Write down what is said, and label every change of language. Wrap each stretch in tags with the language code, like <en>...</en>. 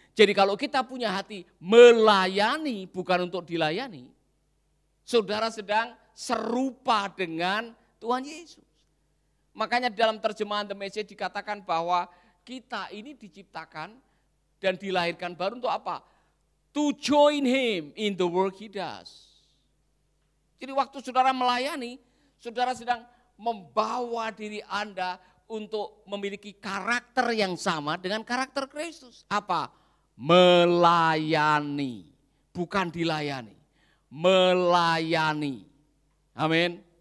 <id>Jadi kalau kita punya hati melayani bukan untuk dilayani, saudara sedang serupa dengan Tuhan Yesus. Makanya dalam terjemahan The Message dikatakan bahwa kita ini diciptakan dan dilahirkan baru untuk apa?</id> <en>To join him in the work he does.</en> <id>Jadi waktu saudara melayani, saudara sedang membawa diri Anda untuk memiliki karakter yang sama dengan karakter Kristus. Apa? Melayani, bukan dilayani. Melayani. Amin.</id>